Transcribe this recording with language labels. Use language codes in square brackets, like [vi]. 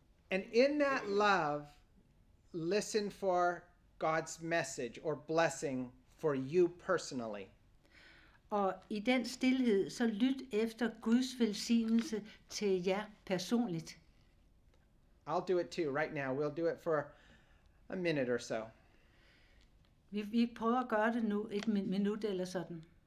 [en] and in that love listen for God's message or blessing for you personally. [da] Og i den stilhed, så lyt efter Guds velsignelse til jer personligt. [en] I'll do it too right now. We'll do it for a minute or so. [da] Vi prøver at gøre det nu et minut eller sådan.